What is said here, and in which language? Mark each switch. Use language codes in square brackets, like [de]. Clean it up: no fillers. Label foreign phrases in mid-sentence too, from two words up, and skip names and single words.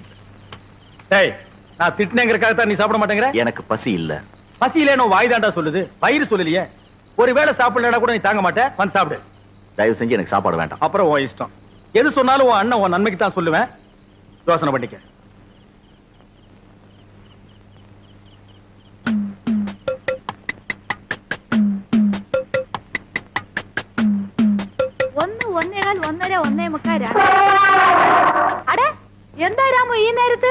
[ta] டேய், நான் திட்டினேங்கிறதுக்காக தான் நீ சாப்பிட மாட்டேங்கிற? எனக்கு பசி இல்ல. பசி இல்லைன்னு வாய் தாண்டா சொல்லுது, வயிறு சொல்லலையே. ஒருவேளை சாப்பிடலடா கூட நீ தாங்க மாட்டேன். வந்து சாப்பிடு. தயவு செஞ்சு எனக்கு சாப்பாடு வேண்டாம். அப்புறம் உன் இஷ்டம். எது சொன்னாலும் உன் அண்ணன் உன் நன்மைக்கு தான் சொல்லுவேன். யோசனை பண்ணிக்க. [ml] ഒന്ന് ഒന്നേകാൽ ഒന്നര ഒന്നേ മുക്കാൽ. അടേ എന്താ രാമു ഈ നേരത്ത്?